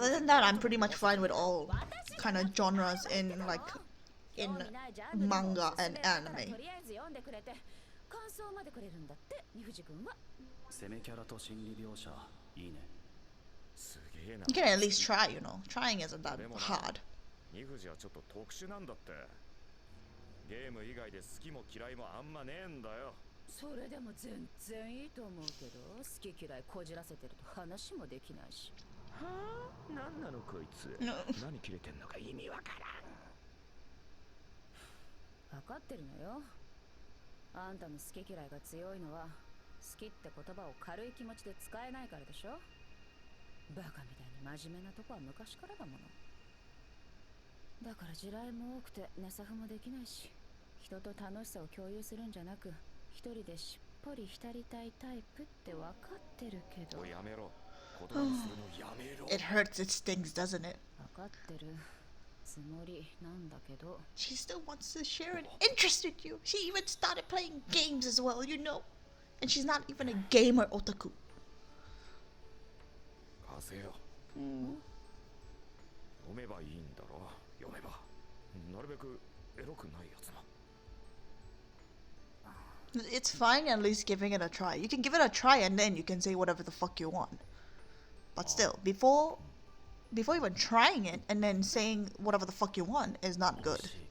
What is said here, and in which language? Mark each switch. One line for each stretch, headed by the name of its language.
English: Other than that, I'm pretty much fine with all kind of genres in like in manga and anime.
Japanese: とりあえず読んでくれて感想までくれるんだって二藤君は。攻めキャラと心理描写いいね。すげえな。
English: You can at least try, you know. Trying isn't that hard.
Japanese: 二藤はちょっと特殊なんだって。ゲーム以外で好きも嫌いもあんまねえんだよ。それでも全然いいと思うけど、好き嫌いこじらせてると話もできないし。はあ、なんなのこいつ。何切れてんのか意味わからん。分かってるのよ。あんたの好き嫌いが強いのは好きって言葉を軽い気持ちで使えないからでしょ。バカみたいに真面目なとこは昔からだもの。だから地雷も多くて寝サフもできないし、人と楽しさを共有するんじゃなく一人でしっぽり浸りたいタイプって分かってるけど。おいやめろ。言葉にするのやめろ。
English: It hurts, it stings, doesn't it?
Japanese: 分かってるつもりなんだけど。
English: She still wants to share an interest with you. She even started playing games as well, you know. And she's not even a gamer otaku.
Japanese: 貸せよ。読めばいいんだろ。読めば。なるべくエロくないやつな。
English: It's fine at least giving it a try. You can give it a try and then you can say whatever the fuck you want. But still, before even trying it and then saying whatever the fuck you want is not good.